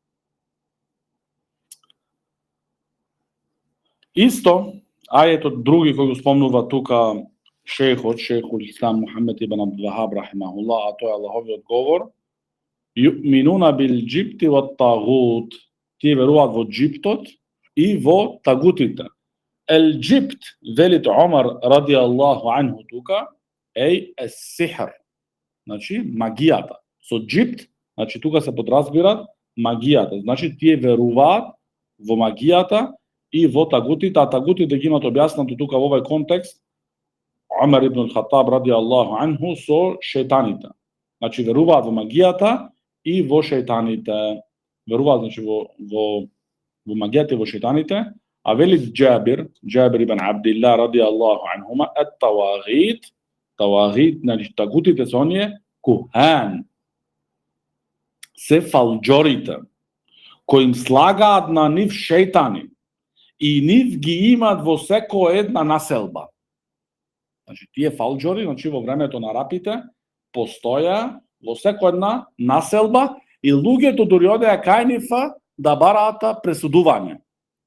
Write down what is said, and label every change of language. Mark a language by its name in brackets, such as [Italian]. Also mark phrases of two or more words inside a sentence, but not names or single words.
[Macedonian] Исто, ајетот други кој го спомнува тука Шейхул Ислам Мухамед ибн Абдул Вахаб рахимахуллах, а тој е Аллаховиот говор: [Arabic] "يؤمنون بالجبت والطاغوت." [Macedonian] Тие веруваат во џиптот и во тагутите. Ел џибт, велит Омар [Arabic] رضي الله عنه [Macedonian] тука, е сихр. Значи, магијата. Со џибт, значи, тука се подразбират магијата. Значи, тие веруваат во магијата и во тагутите, а тагутите ги имат објаснато тука во овој контекст Омар ибн Хатаб [Arabic] رضي الله عنه [Macedonian] со шејтаните. Значи, веруваат во магијата и во шејтаните. Веруваат, значи, во магијата и во шејтаните. А вели Џабир ибн Абдилlah [Arabic] رضي الله عنهما: [Macedonian] "Ат-тавагит", тавагит, значи, тагутите се оние кухан, се фалџорите, кои им слагаат на нив шејтани и нив ги имат во секоја една населба. Значи, тие фалџори, значи, во времето на арапите, постоја во секоја една населба и луѓето дури одеа кај нив да бараат пресудување.